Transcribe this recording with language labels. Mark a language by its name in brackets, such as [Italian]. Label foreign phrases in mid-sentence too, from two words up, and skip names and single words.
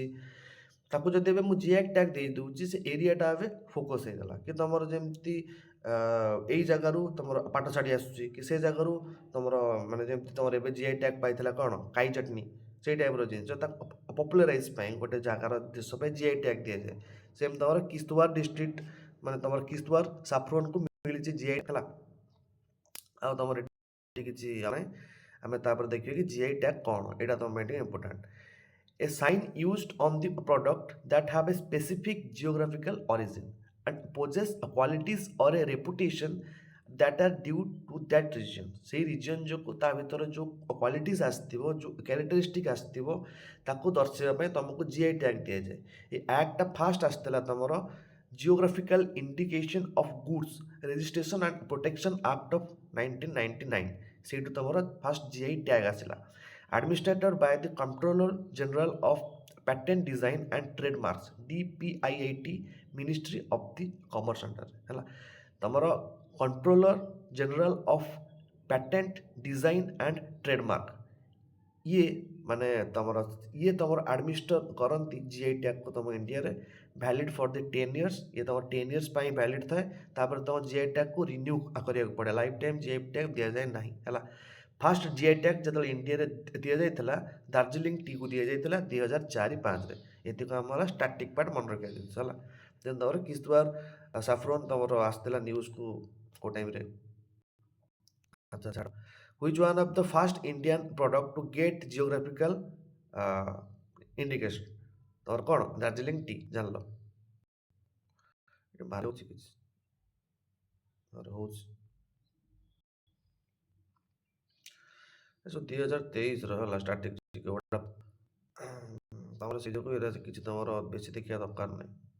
[Odia] ତାକୁ ଯଦି ଏବେ ମୁଁ [English] GI tag [Odia] ଦେଇଦେଉଛି, ସେ ଏରିଆଟା ଏବେ ଫୋକସ୍ ହେଇଗଲା କି ତମର ଯେମିତି ଏଇ ଜାଗାରୁ ତମର ପାଟ ଶାଢ଼ୀ ଆସୁଛି, କି ସେ ଜାଗାରୁ ତମର ମାନେ ଯେମିତି ତମର ଏବେ [English] GI tag [Odia] ପାଇଥିଲା କ'ଣ କାଇ ଚଟନି, ସେଇ ଟାଇପ୍ର ଜିନିଷ ତାକୁ ପପୁଲାରାଇଜ୍ ପାଇଁ ଗୋଟେ ଜାଗାର ଦେଶ ପାଇଁ [English] GI tag [Odia] ଦିଆଯାଏ। ସେମିତି ତମର କିସ୍ତୱାର ଡିଷ୍ଟ୍ରିକ୍ଟ ମାନେ ତମର କିସ୍ତୱାର ସାଫ୍ରନକୁ ମିଳିଛି ଜିଆଇ ହେଲା। ଆଉ ତମର ଏଠି କିଛି ଆମେ ତାପରେ ଦେଖିବା କି [English] GI tag [Odia] କ'ଣ, ଏଇଟା ତମ ପାଇଁ ଟିକେ ଇମ୍ପୋର୍ଟାଣ୍ଟ। [English] A sign used on the product that have a specific geographical origin and possess qualities or a reputation that are due to that region। [Odia] ସେଇ ରିଜିଅନ୍ ଯୋଗୁଁ ତା ଭିତରେ ଯେଉଁ କ୍ୱାଲିଟିଜ୍ ଆସିଥିବ, ଯେଉଁ କ୍ୟାରେକ୍ଟରିଷ୍ଟିକ୍ ଆସିଥିବ, ତାକୁ ଦର୍ଶାଇବା ପାଇଁ ତୁମକୁ [English] GI tag [Odia] ଦିଆଯାଏ। ଏ ଆକ୍ଟଟା ଫାଷ୍ଟ ଆସିଥିଲା ତମର ଜିଓଗ୍ରାଫିକାଲ ଇଣ୍ଡିକେସନ୍ ଅଫ୍ ଗୁଡ୍ସ ରେଜିଷ୍ଟ୍ରେସନ୍ ଆଣ୍ଡ ପ୍ରୋଟେକ୍ସନ୍ ଆକ୍ଟ ଅଫ୍ 1999। ସେଇଠୁ ତମର [English] first GI tag [Odia] ଆସିଲା। [English] Administered by the Comptroller General of Patent Design and Trademarks DPIAT Ministry of the Commerce under ହେଲା। [Odia] ତମର କଣ୍ଟ୍ରୋଲର ଜେନେରାଲ ଅଫ୍ ପ୍ୟାଟେଣ୍ଟ ଡିଜାଇନ୍ ଆଣ୍ଡ ଟ୍ରେଡମାର୍କ ଇଏ ମାନେ ତମର ଆଡମିନିଷ୍ଟର କରନ୍ତି [English] GI tagକୁ [Odia] ତମ ଇଣ୍ଡିଆରେ। [English] valid for the 10 years, [Odia] ଇଏ ତମ [English] 10 years [Odia] ପାଇଁ ଭ୍ୟାଲିଡ୍ ଥାଏ। ତାପରେ ତମ [English] GI tagକୁ [Odia] ରିନ୍ୟୁ କରିବାକୁ ପଡ଼େ, [English] lifetime GI tag [Odia] ଦିଆଯାଏ ନାହିଁ ହେଲା। [English] first GI tag [Odia] ଯେତେବେଳେ ଇଣ୍ଡିଆରେ ଦିଆଯାଇଥିଲା, ଦାର୍ଜିଲିଂ ଟିକୁ ଦିଆଯାଇଥିଲା 2004-05ରେ। ଏତିକ ଆମର [English] static part [Odia] ମନେ ରଖିବା ଜିନିଷ ହେଲା। ଦେନ୍ ତମର କିସ୍ତୱାର ସାଫ୍ରନ ତମର ଆସିଥିଲା ନ୍ୟୁଜ୍କୁ କେଉଁ ଟାଇମ୍ରେ। ଆଚ୍ଛା ଛାଡ଼, [English] which one of the first Indian product to get geographical indication? [Odia] ତମର କ'ଣ ଦାର୍ଜିଲିଂ ଟି ଜାଣିଲ, ବାହାରେ ହେଉଛି କିଛି ହେଉଛି ଏସବୁ 2023ର ହେଲା ଷ୍ଟାର୍ଟିଂ ଟିକେ ଗୋଟେ ତମର ସେ ଯୋଗୁଁ ଏଇଟା କିଛି ତମର ବେଶୀ ଦେଖିବା ଦରକାର ନାହିଁ।